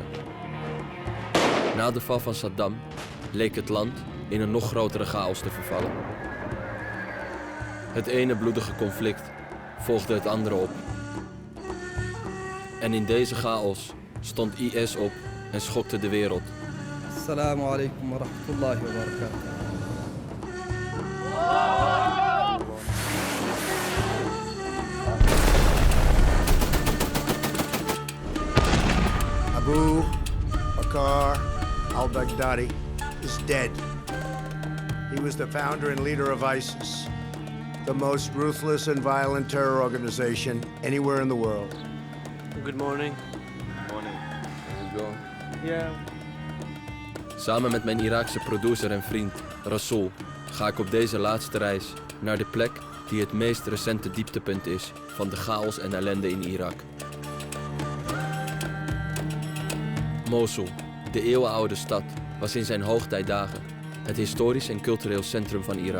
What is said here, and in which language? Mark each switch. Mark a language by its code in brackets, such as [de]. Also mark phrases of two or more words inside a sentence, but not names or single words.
[nl] Na de val van Saddam leek het land in een nog grotere chaos te vervallen. Het ene bloedige conflict volgde het andere op. En in deze chaos stond IS op en schokte de wereld. [ar] السلام عليكم ورحمة الله وبركاته. [en] Abu Bakr al-Baghdadi is dead. He was the founder and leader of ISIS, the most ruthless and violent terror organization anywhere in the world. Good morning. Morning. How's it going? Yeah. [nl] Samen met mijn Iraakse producer en vriend Rasool ga ik op deze laatste reis naar de plek die het meest recente dieptepunt is van de chaos en ellende in Irak. Mosul, de eeuwenoude stad, was in zijn hoogtijdagen het historisch en cultureel centrum van Irak.